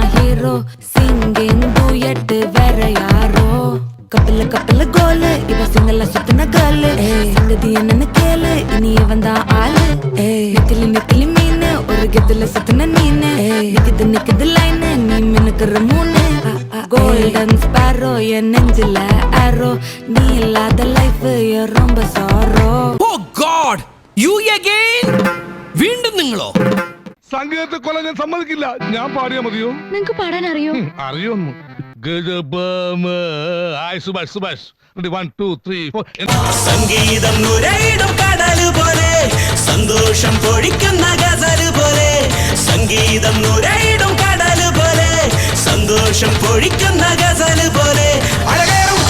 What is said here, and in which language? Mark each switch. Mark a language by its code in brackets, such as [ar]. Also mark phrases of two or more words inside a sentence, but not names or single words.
[en] hero singing duet [ta] வேற யாரோ கப்பல கோலு இவ சிங்கல்ல சுத்தின கேளு சங்கதி என்னன்னு கேளு இனி இவன் தான் ஆளு நிக்கலி மீனு ஒரு கெத்துல சுத்தின நீனு நிக்குது லைனு நீ மினுக்குற மூணு [en] golden sparrow [ta] என் நெஞ்சில ஆரோ நீ இல்லாத லைஃப் ரொம்ப சாரோ. [en] oh God you again [ml] വീണ്ടും നിങ്ങളോ? സംഗീതത്തെ കൊല്ലാൻ ഞാൻ സമ്മതിക്കില്ല. ഞാൻ പാടിയാ മതിയോ? നിങ്ങക്ക് പാടാൻ അറിയോ? അറിയൊന്നു. സുഭാഷ് 1 2 3 4. സംഗീതം നുരയിടും കടൽ പോലെ സന്തോഷം പൊഴിക്കുന്ന ഗസൽ പോലെ സംഗീതം നുരയിടും കടൽ പോലെ സന്തോഷം പൊഴിക്കുന്ന ഗസൽ പോലെ അഴകേ